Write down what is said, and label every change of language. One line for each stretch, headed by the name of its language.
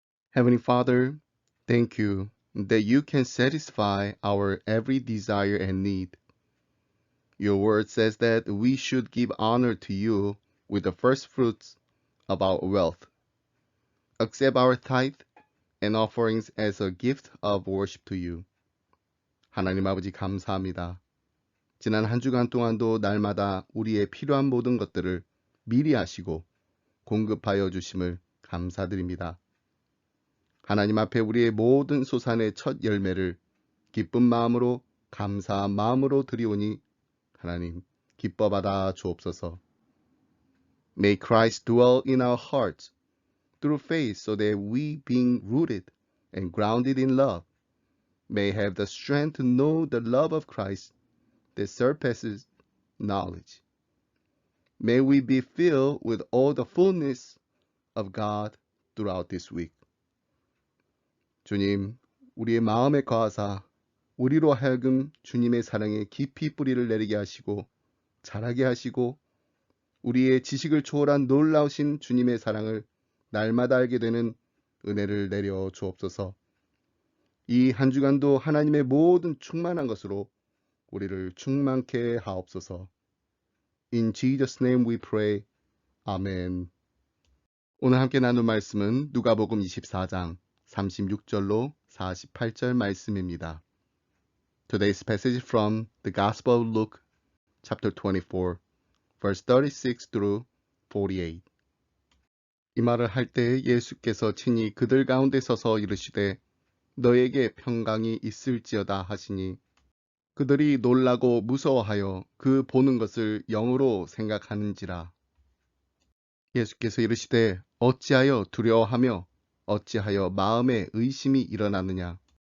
English: Heavenly Father, thank you that you can satisfy our every desire and need. Your word says that we should give honor to you with the first fruits of our wealth. Accept our tithe and offerings as a gift of worship to you.
Korean: 하나님 아버지 감사합니다. 지난 한 주간 동안도 날마다 우리의 필요한 모든 것들을 미리 아시고 공급하여 주심을 감사드립니다. 하나님 앞에 우리의 모든 소산의 첫 열매를 기쁜 마음으로 감사한 마음으로 드리오니 하나님 기뻐 받아 주옵소서.
English: May Christ dwell in our hearts through faith so that we being rooted and grounded in love may have the strength to know the love of Christ that surpasses knowledge. May we be filled with all the fullness of God throughout this week.
Korean: 주님, 우리의 마음에 거하사 우리로 하여금 주님의 사랑에 깊이 뿌리를 내리게 하시고 자라게 하시고 우리의 지식을 초월한 놀라우신 주님의 사랑을 날마다 알게 되는 은혜를 내려 주옵소서. 이 한 주간도 하나님의 모든 충만한 것으로 우리를 충만케 하옵소서.
English: In Jesus' name we pray. 아멘.
Korean: 오늘 함께 나눌 말씀은 누가복음 24장 36절로 48절 말씀입니다.
English: Today's passage from the Gospel of Luke, chapter 24, verse 36 through 48.
Korean: 이 말을 할 때 예수께서 친히 그들 가운데 서서 이르시되 너에게 평강이 있을지어다 하시니 그들이 놀라고 무서워하여 그 보는 것을 영으로 생각하는지라. 예수께서 이르시되 어찌하여 두려워하며 어찌하여 마음에 의심이 일어나느냐.